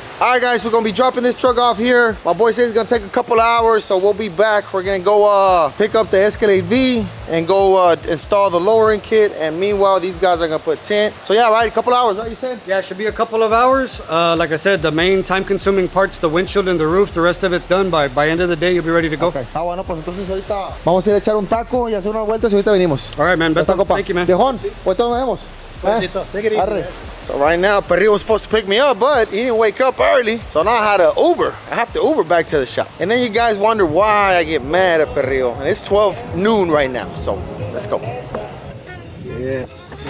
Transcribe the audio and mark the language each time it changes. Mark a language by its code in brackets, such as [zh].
[en] All right, guys, we're gonna be dropping this truck off here. My boy says it's gonna take a couple hours, so we'll be back. We're gonna go pick up the Escalade V and go install the lowering kit. And meanwhile, these guys are gonna put tint. So yeah, right, a couple hours, right? You said? Yeah, it should be a couple of hours. Like I said, the main time-consuming parts, the windshield and the roof. The rest of it's done by end of the day. You'll be ready to go. Okay. [es] Ah, bueno, pues entonces ahorita vamos a ir a echar un taco y hacer unas vueltas y ahorita venimos. [en] All right, man. Thank you, man. [es] Viejón, ahorita nos vemos. [en] Take it easy. So right now, Perrillo was supposed to pick me up, but he didn't wake up early. So now I had to Uber. I have to Uber back to the shop. And then you guys wonder why I get mad at Perrillo. And it's 12 noon right now, so let's go. Yes.